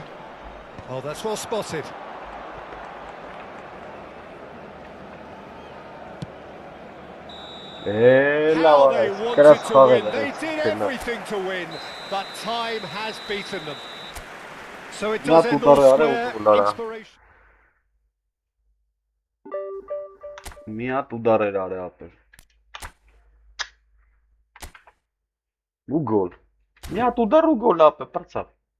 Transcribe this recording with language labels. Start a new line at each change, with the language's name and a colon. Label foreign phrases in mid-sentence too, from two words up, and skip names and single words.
English: Oh, that's well spotted. How they wanted to win. They did everything to win, but time has beaten them. So it does end all square. Inspiration.
Armenian: Միատ ուդար էր արել ապեր։ Ու գոլ։ Միատ ուդար ու գոլ ապե, պրծավ։